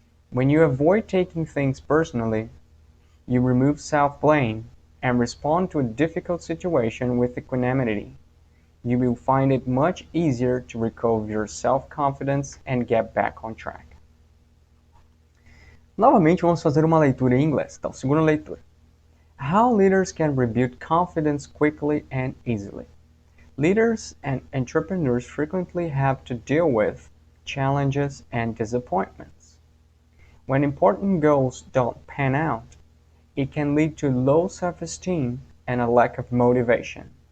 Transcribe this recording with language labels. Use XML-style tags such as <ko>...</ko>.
<en>When you avoid taking things personally, you remove self-blame and respond to a difficult situation with equanimity. You will find it much easier to recover your self-confidence and get back on track.</en> <pt>Novamente vamos fazer uma leitura em inglês. Então, segunda leitura.</pt> <en>How leaders can rebuild confidence quickly and easily. Leaders and entrepreneurs frequently have to deal with challenges and disappointments. When important goals don't pan out, it can lead to low self-esteem and a lack of motivation.</en>